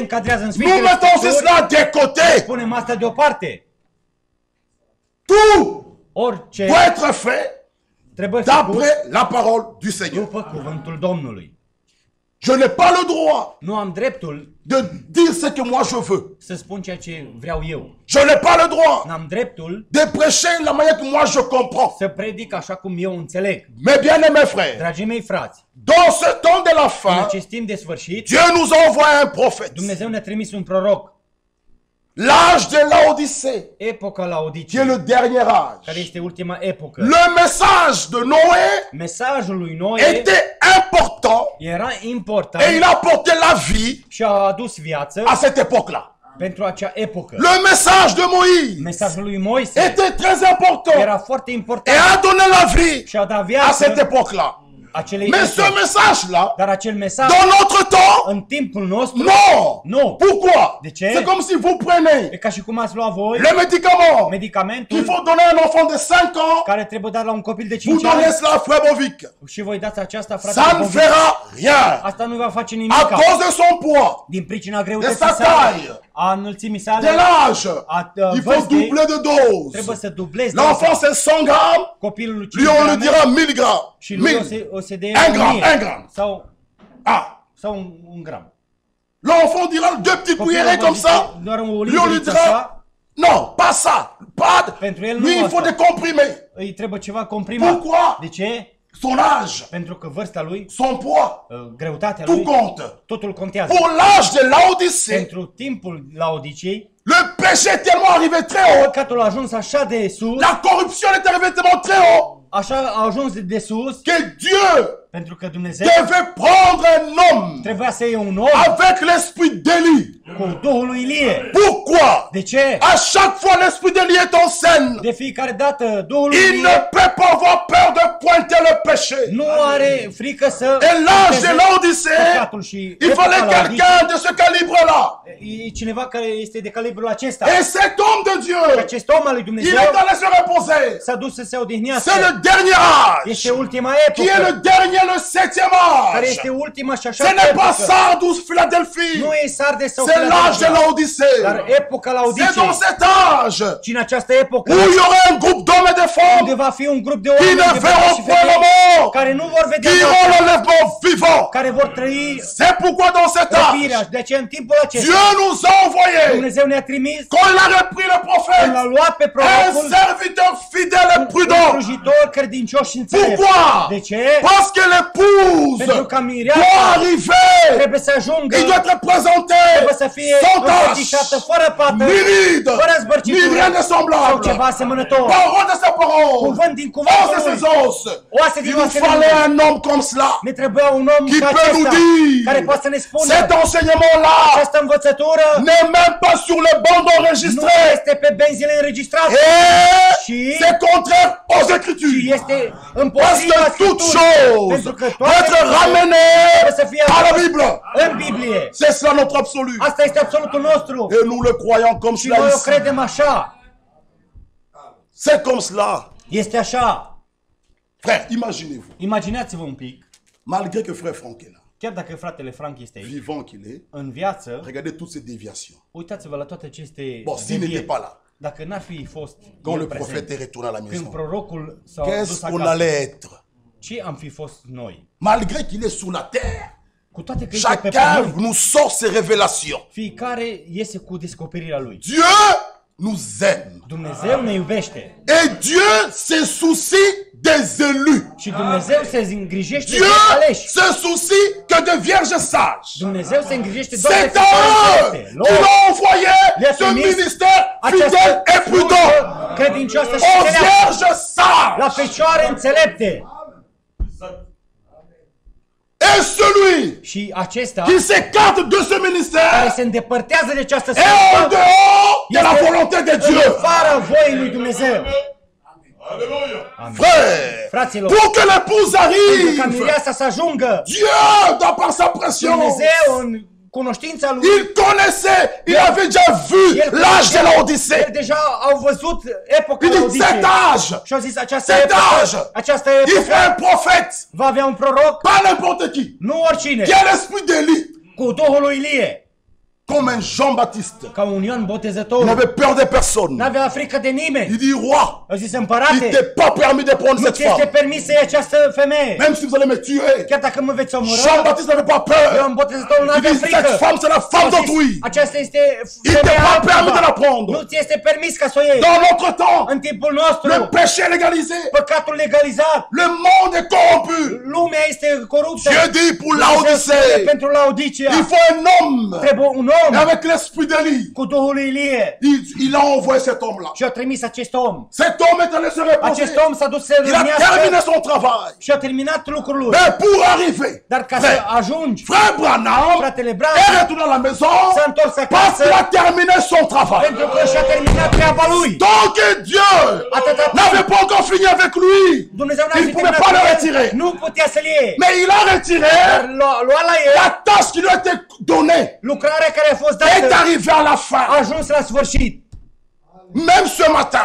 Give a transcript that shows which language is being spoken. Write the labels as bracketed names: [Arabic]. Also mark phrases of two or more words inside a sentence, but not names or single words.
[Romanian] încadrează în [French] nous [Romanian] Sfintele [French] mettons [Romanian] Scripturi, [French] cela de côté. [Romanian] punem asta deoparte. [French] Tout [Romanian] Orice [French] doit être fait [Romanian] trebuie făcut [French] d'après la parole du Seigneur. [Romanian] după cuvântul Domnului. [French] Je n'ai pas le droit [Romanian] Nu am dreptul [French] de dire ce que moi je veux. [Romanian] să spun ceea ce vreau eu. [French] Je n'ai pas le droit [Romanian] N-am dreptul [French] de prêcher la manière que moi je comprends. [Romanian] să predic așa cum eu înțeleg. [French] Mes bien-aimés frères, [Romanian] Dragii mei frați, [French] dans ce temps de la [Romanian] în [French] fin, [Romanian] acest timp de sfârșit, [French] Dieu nous envoie un prophète. [Romanian] Dumnezeu ne-a trimis un proroc. [French] L'âge de Laodicée, [Romanian] Epoca [French] qui est [Romanian] Laodicei, [French] le dernier [Romanian] care [French] âge. [Romanian] este ultima epocă. [French] Le message de Noé [Romanian] Mesajul lui Noe [French] était important [Romanian] era [French] et il [Romanian] important [French] a apporté la vie [Romanian] și a adus viață [French] à cette époque-là. [Romanian] pentru acea epocă. [French] Le message de Moïse [Romanian] Mesajul lui Moise [French] était très important [Romanian] era foarte [French] et [Romanian] important [French] a donné la vie [Romanian] și a dat [French] à cette [Romanian] viață [French] époque-là. [Romanian] acelei [French] Mais ce [Romanian] epoci. [French] message-là, [Romanian] Dar acel mesaj, [French] dans notre temps, [Romanian] în timpul nostru, [French] non. [Romanian] nu. [French] Pourquoi? [Romanian] De ce? [French] C'est comme si vous prenez [Romanian] E ca și cum ați luat voi [French] le médicament qu'il [Romanian] medicamentul [French] faut donner à un enfant de 5 ans, [Romanian] care trebuie dat la un copil de [French] vous [Romanian] 5 ani [French] donnez cela à Frère Bovic. [Romanian] și voi dați aceasta, frate. [French] Ça ne fera rien. [Romanian] Asta nu va face [French] À [Romanian] nimic. [French] cause de son poids, [Romanian] Din pricina [French] de [Romanian] greutății [French] sa [Romanian] sale, [French] taille, [Romanian] a înălțimii [French] de [Romanian] sale, [French] l'âge. [Romanian] a [French] Il faut [Romanian] vârstei, [French] doubler de dose. [Romanian] trebuie să dublezi [French] L'enfant [Romanian] doza. [French] c'est 100 grammes, [Romanian] Copilul lui lui 5 [French] on lui [Romanian] grame [French] dira 1000 grammes. [Romanian] și lui 1000. o se dea [French] Un gram, [Romanian] 1000 [French] un gram. Ah, [Romanian] sau un gram. [French] l'enfant dira deux petites cuillerées comme ça. [Romanian] Doar o [French] Lui on lui [Romanian] linguriță așa, [French] dira non, pas ça. Pas. [Romanian] pentru el [French] Lui [Romanian] nu [French] il faut [Romanian] asta. [French] des comprimés. [Romanian] Îi trebuie ceva comprimat. [French] Pourquoi? [Romanian] De ce? [French] Son âge, [Romanian] Pentru că vârsta lui, [French] son poids, [Romanian] greutatea [French] tout [Romanian] lui, [French] compte. [Romanian] totul contează. [French] Pour l'âge de Laodicée, [Romanian] Pentru timpul Laodicei, [French] le péché est tellement arrivé très haut. [Romanian] păcatul a ajuns așa de sus, [French] La corruption est arrivée tellement très haut [Romanian] așa a ajuns de sus, [French] que Dieu [Romanian] pentru că Dumnezeu [French] devait prendre un homme [Romanian] trebuia să iei un om [French] avec l'esprit d'Élie. [Romanian] cu Duhul lui Ilie. [French] Pourquoi? [Romanian] De ce? [French] À chaque fois l'esprit d'Élie est en scène. [Romanian] De fiecare dată Duhul lui [French] Il ne [Romanian] Ilie [French] peut pas avoir peur de pointer le péché. [Romanian] nu are frică să [French] Et l'âge de [Romanian] punteze [French] Laodicée, [Romanian] păcatul și [French] il [Romanian] epoca [French] fallait [Romanian] Laodicei, [French] quelqu'un de ce calibre-là. [Romanian] e cineva care este de calibrul acesta. [French] Et cet homme de Dieu, [Romanian] Acest om al lui [French] il [Romanian] Dumnezeu [French] est allé se reposer. [Romanian] s-a dus să se odihnească. [French] C'est le dernier âge, [Romanian] Este ultima [French] qui est le [Romanian] epocă, [French] dernier, le 7e [Romanian] care [French] âge. [Romanian] este ultima și așa [French] Ce n'est pas [Romanian] epocă. [French] Sardis, Philadelphie. [Romanian] Nu e Sardes sau [French] C'est l'âge de [Romanian] Filadelfia, [French] Laodicée. [Romanian] dar epoca [French] C'est [Romanian] Laodicei. [French] dans cet âge [Romanian] Și în această epocă, [French] où il y aura un groupe d'hommes et de [Romanian] unde [French] femmes [Romanian] va fi un grup de [French] qui [Romanian] oameni, [French] ne [Romanian] de [French] verront [Romanian] bărbați și [French] point la [Romanian] femei, [French] mort, [Romanian] care nu vor vedea [French] qui auront [Romanian] moartea, [French] l'enlèvement vivant. [Romanian] care vor trăi [French] C'est pourquoi dans cet [Romanian] răpirea. [French] âge, [Romanian] De aceea, în timpul acesta, [French] Dieu nous a envoyé, [Romanian] Dumnezeu ne-a trimis, [French] quand il a repris le [Romanian] când l-a [French] prophète, [Romanian] luat pe [French] un [Romanian] prorocul, [French] serviteur fidèle et [Romanian] un [French] prudent. [Romanian] slujitor credincios și înțelept. [French] Pourquoi? [Romanian] De ce? [French] Parce que l'épouse [Romanian] Pentru ca [French] doit [Romanian] mireasa [French] arriver. [Romanian] trebuie să ajungă, [French] Il doit être présenté [Romanian] trebuie să fie [French] sans [Romanian] înfățișată, [French] tache, [Romanian] fără pată, [French] ni ride, [Romanian] fără [French] ni [Romanian] zbărcitură [French] rien de [Romanian] sau [French] semblable. [Romanian] ceva asemănător. [French] Parole de sa parole. [Romanian] Cuvânt din [French] Os de [Romanian] cuvântul [French] ses [Romanian] lui. [French] os. [Romanian] Oase [French] Il [Romanian] din [French] nous [Romanian] oasele [French] fallait [Romanian] lui. [French] un homme comme cela [Romanian] Ne trebuia un om [French] qui [Romanian] ca [French] peut nous [Romanian] acesta, care [French] dire [Romanian] poate să ne spună [French] cet enseignement-là [Romanian] această învățătură [French] n'est même pas sur le banc [Romanian] nu [French] enregistré [Romanian] este pe benzile înregistrate [French] et [Romanian] Și- [French] c'est contraire aux [Romanian] și [French] Écritures. [Romanian] este [French] Parce [Romanian] împotriva [French] que toute [Romanian] Scripturii. [French] chose [Romanian] Pentru că [French] doit [Romanian] toate [French] être ramenée [Romanian] trebuie să fie [French] à la Bible. [Romanian] în Biblie. [French] C'est cela notre absolu. [Romanian] Asta este absolutul nostru. [French] Et nous le croyons comme [Romanian] Și [French] cela [Romanian] noi o [French] ici. [Romanian] credem așa. [French] C'est comme cela. [Romanian] Este așa. [French] Frère, imaginez-vous, [Romanian] Imaginați-vă un pic, [French] malgré que frère Franck est là, [Romanian] chiar dacă fratele Frank este aici, [French] vivant qu'il est, [Romanian] în viață, [French] regardez toutes ces déviations. [Romanian] uitați-vă la toate aceste [French] Bon, s'il [Romanian] devieri. [French] n'était pas là, [Romanian] Dacă n-ar fi fost [French] quand [Romanian] el [French] le [Romanian] prezent, [French] prophète est retourné à la [Romanian] când [French] maison, [Romanian] prorocul s-a dus [French] qu'est-ce qu'on [Romanian] acasă, [French] allait être? [Romanian] ce am fi fost noi? [French] Malgré qu'il est sous la terre, [Romanian] Cu toate că este pe [French] chacun [Romanian] pământ, [French] nous sort ses révélations. [Romanian] fiecare iese cu descoperirea lui. [French] Dieu nous aime. [Romanian] Dumnezeu ne iubește [French] Et Dieu se soucie des élus. [Romanian] și Dumnezeu se îngrijește [French] Dieu [Romanian] de aleși. [French] se soucie que de vierges sages. [Romanian] Dumnezeu se îngrijește doar de [French] C'est à [Romanian] fiecare [French] eux [Romanian] fete. [French] qu'il a envoyé [Romanian] Le-a [French] ce [Romanian] trimis [French] ministère fidèle [Romanian] această [French] et prudent [Romanian] slujbă credincioasă și [French] aux [Romanian] înțeleaptă [French] vierges [Romanian] la [French] sages. [Romanian] fecioare înțelepte. [French] Et celui [Romanian] Și acesta [French] qui s'écarte de ce [Romanian] care [French] ministère [Romanian] se îndepărtează de această [French] est en [Romanian] slujbă [French] dehors de la [Romanian] este [French] volonté de [Romanian] în [French] Dieu. [Romanian] afara voii lui Dumnezeu. [French] Frère, [Romanian] Fraților, [French] pour que l'épouse [Romanian] pentru ca [French] arrive, [Romanian] mireasa să ajungă, [French] Dieu, de par sa pression, [Romanian] Dumnezeu în cunoștința lui, [French] il connaissait, il avait déjà vu [Romanian] el [French] l'âge de [Romanian] el [French] Laodicée. [Romanian] deja au văzut epoca [French] Il dit [Romanian] Laodicei. [French] cet âge, [Romanian] Și au zis această [French] cet âge, [Romanian] epocă, această [French] il fait un [Romanian] epocă [French] prophète, [Romanian] va avea un proroc, [French] pas n'importe qui, [Romanian] nu oricine, [French] qui a l'esprit d'Élie, [Romanian] cu Duhul lui Ilie, [French] comme un Jean-Baptiste. [Romanian] ca un Ioan [French] Il [Romanian] Botezătorul. [French] n'avait peur de personne. [Romanian] N-avea frică de nimeni. [French] Il dit, roi, [Romanian] Au zis, [French] il [Romanian] împărate, [French] t'est pas permis de prendre [Romanian] nu [French] cette [Romanian] ți este [French] femme. [Romanian] permis să iei această femeie. [French] Même si vous allez me tuer. [Romanian] Chiar dacă mă veți omorâ, [French] Jean-Baptiste n'avait pas peur. [Romanian] Ioan Botezătorul [French] Il [Romanian] n-avea [French] dit, cette [Romanian] frică. [French] femme, c'est la femme [Romanian] Au zis, [French] d'autrui. [Romanian] aceasta este [French] Il t'est [Romanian] femeia [French] pas permis de la [Romanian] altuva. [French] prendre. [Romanian] Nu ți este permis ca să o iei. [French] Dans notre temps, [Romanian] În timpul nostru, [French] le péché est légalisé. [Romanian] păcatul legalizat, [French] Le monde est corrompu. [Romanian] lumea este coruptă. [French] Dieu dit pour [Romanian] Dumnezeu spune [French] Laodicée, [Romanian] pentru Laodicea, [French] il faut un homme [Romanian] trebuie un [French] Et avec l'esprit d'Élie, [Romanian] cu Duhul Ilie [French] il a envoyé cet homme-là. [Romanian] și a trimis acest om. [French] Cet homme est allé se reposer. [Romanian] Acest om s-a dus să se [French] Il a terminé [Romanian] rânească [French] son travail. [Romanian] și a terminat lucrul lui. [French] Mais pour arriver, [Romanian] Dar ca să ajungi, [French] frère Branham [Romanian] fratele [French] est [Romanian] Branham [French] retourné à la maison [Romanian] s-a întors [French] parce qu'il [Romanian] acasă [French] a terminé son travail. [Romanian] pentru că și-a terminat treaba lui. [French] Donc Dieu [Romanian] Atâta [French] n'avait pas encore fini avec lui. [Romanian] Dumnezeu n-a [French] Il [Romanian] fi [French] pouvait [Romanian] terminat [French] pas le [Romanian] cu el, [French] retirer. [Romanian] nu putea să-l iei. [French] Mais il a retiré [Romanian] Dar lua la el [French] la tâche qui lui a été donnée. [Romanian] lucrarea care a fost [French] Est [Romanian] dată, [French] arrivé à la [Romanian] a [French] fin. [Romanian] ajuns la sfârșit. [French] Même ce matin,